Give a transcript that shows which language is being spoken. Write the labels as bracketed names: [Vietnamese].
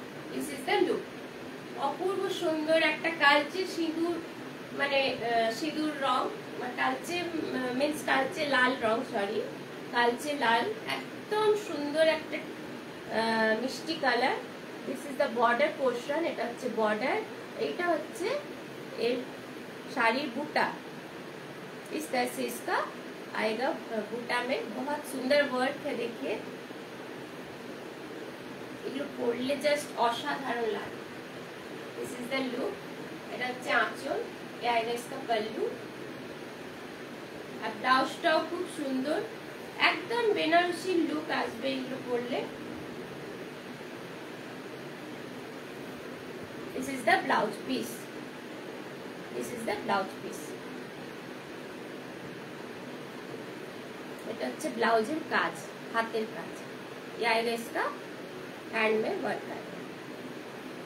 [English] This is the look. [Bangla] অপূর্ব সুন্দর একটা কালচে সিঁদুর, মানে সিঁদুর রং, কালচে মিন্স কালচে লাল রং, সরি কালচে লাল, একদম সুন্দর একটা মিষ্টি colour. [English] this is the border portion, [Bangla] এটা হচ্ছে বর্ডার, এইটা হচ্ছে এর শাড়ির বুটা। [Hindi] इस तरह से इसका आएगा बूटा में, बहुत सुंदर वर्क है। [Bangla] देखिए এগুলো পরলে জাস্ট অসাধারণ লাগে। [English] This is the look. [Bangla] এটা হচ্ছে আঁচল, [Hindi] ये आएगा इसका पल्लू, [Bangla] আর ব্লাউজটাও খুব সুন্দর, একদম বেনারসি লুক আসবে এগুলো পরলে। [English] This is the blouse piece, this is the blouse piece. [Bangla] এটা হচ্ছে ব্লাউজের কাজ, হাতের কাজ। [Hindi] ये आएगा इसका हैंड में वर्क आएगा।